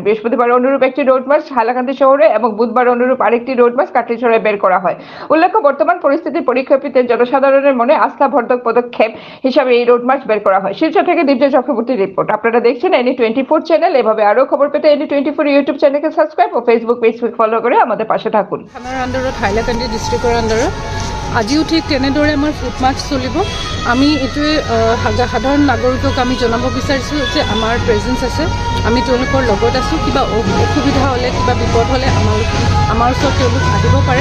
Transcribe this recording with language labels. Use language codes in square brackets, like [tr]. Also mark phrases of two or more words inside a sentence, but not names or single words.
[bn] বৃহস্পতিবার অনুরূপ একটি [en] road march [bn] হাইলাকান্দি শহরে এবং বুধবার অনুরূপ আরেকটি [en] road march [bn] কাটলিছড়ায় বের করা হয়। উল্লেখ্য, বর্তমান পরিস্থিতির পরিপ্রেক্ষিতে জনসাধারণের মনে আস্থাবর্ধক পদক্ষেপ হিসাবে এই [en] road march [bn] বের করা হয়। শিলচর থেকে দিব্য চক্রবর্তীর রিপোর্ট। আপনারা দেখছেন এনি 24 চ্যানেল। এভাবে আরো খবর পেতে এনি 24 ইউটিউব চ্যানেলকে সাবস্ক্রাইব ও ফেসবুক [en] page follow [bn] করে আমাদের পাশে থাকুন। [as] থানাৰ আণ্ডাৰত হাইলাকান্দি ডিষ্ট্ৰিক্টৰ আণ্ডাৰত আজিও ঠিক তেনেদৰে আমাৰ [en] foot march [as] চলিব। আমি এইটোৱে সাধাৰণ নাগৰিকক আমি জনাব বিচাৰিছোঁ যে আমাৰ প্ৰেজেঞ্চ আছে, আমি তেওঁলোকৰ লগত আছোঁ। কিবা অসুবিধা হ'লে, কিবা বিপদ হ'লে আমাৰ ওচৰত তেওঁলোক আহিব পাৰে।